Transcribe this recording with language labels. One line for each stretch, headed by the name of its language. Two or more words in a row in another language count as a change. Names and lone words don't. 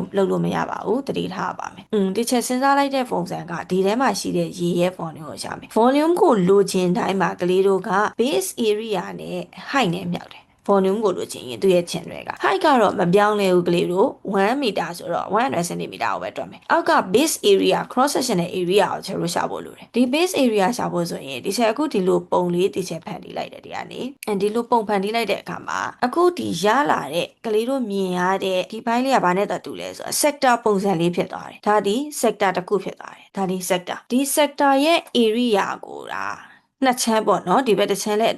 Burmese: လုပ်လို့မရပါဘူးတတိထားပါမယ်ဒီချက်စဉ်းစားလိုက်တဲ့ပုံစံကဒီထဲမှာရှိတဲ့ရေရဲ့ volume ကိုရှာမယ် volume ကိုလိုချင်တိုင်းမှာကလေးတို့က
English: base area
Burmese: နဲ့ height နဲ့မြောက်တယ်volume ကိုလိုချင်ရင်သူ့ရဲ့ chin တွေက height ကတော့မပြောင်းလဲဘူးကလေးတို့1 meter ဆိုတော့100 cm ကိုပဲတွက်မယ်အောက်က
English: base area cross sectional area
Burmese: ကိုကျွန်တော်ရှာဖို့လိုတယ်ဒီ
English: base area
Burmese: ရှာဖို့ဆိုရင် ဒီချက်အခုဒီလိုပုံလေးဒီချက်ဖန်တီးလိုက်တယ်ဒီကနေဒီလိုပုံဖန်တီးလိုက်တဲ့အခါမှာအခုဒီရလာတဲ့ကလေးတို့မြင်ရတဲ့ဒီဘိုင်းလေးကဘာနဲ့တူလဲဆိုတော့ sector ပုံစံလေးဖြစ်သွားတယ်ဒါဒီ sector တစ်ခုဖြစ်သွားတယ်ဒါဒီ sector ဒီ sector ရဲ့ area ကိုနှစ်ချမ်းပေါ့နော်ဒီဘက်တစ်ချမ်းလည်းအတူ